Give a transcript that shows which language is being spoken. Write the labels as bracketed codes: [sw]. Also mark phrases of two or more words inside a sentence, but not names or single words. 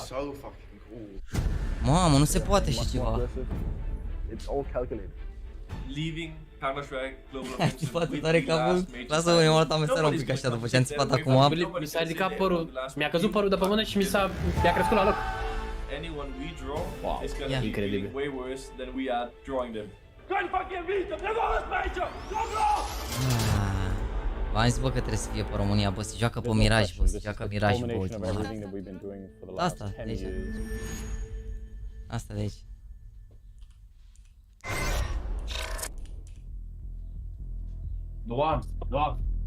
[ro] Mamă, nu se poate așa ceva. [en] Leaving Counter-Strike Global Offensive. [ro] Foarte tare capul. Lasă-mă, eu m-am luat amestera un pic așa după ce am țipat acum. Mi s-a ridicat părul, mi-a căzut părul de pe mână și mi-a crescut la loc. [en] Anyone we draw is gonna be feeling way worse than we are drawing them. [ro] V-am zis, bă, că trebuie să fie pe România, bă, se joacă pe Miraj, bă, se joacă Miraj pe ultima dată. Asta, de aici. Asta de aici. Doamne, doamne.